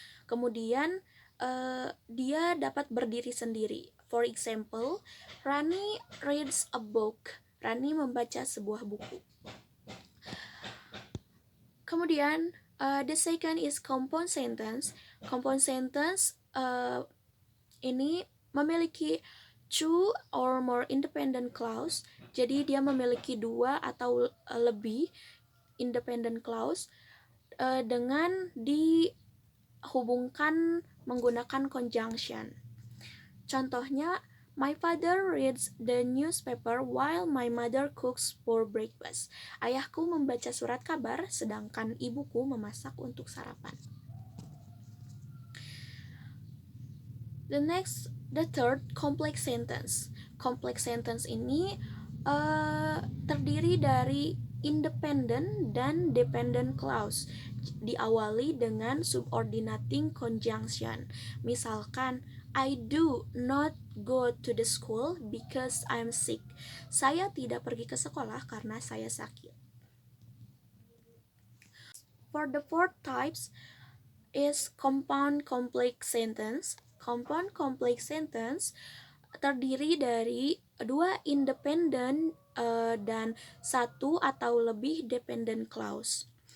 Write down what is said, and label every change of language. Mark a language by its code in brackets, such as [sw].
[id] Kemudian dia dapat berdiri sendiri. [en] For example, Rani reads a book. [id] Rani membaca sebuah buku. Kemudian [en] the second is compound sentence. Compound sentence [id] ini memiliki [en] two or more independent clause. [id] Jadi dia memiliki dua atau lebih independent clause dengan dihubungkan menggunakan conjunction. Contohnya, [en] my father reads the newspaper while my mother cooks for breakfast. [id] Ayahku membaca surat kabar sedangkan ibuku memasak untuk sarapan. [en] The third, complex sentence. Complex sentence [id] ini terdiri dari [en] independent dan dependent clause. [id] Diawali dengan subordinating conjunction. Misalkan, [en] I do not go to the school because I'm sick. [id] Saya tidak pergi ke sekolah karena saya sakit. [en] For the fourth types is compound complex sentence. [id] Compound complex sentence terdiri dari dua independent dan satu atau lebih dependent clause.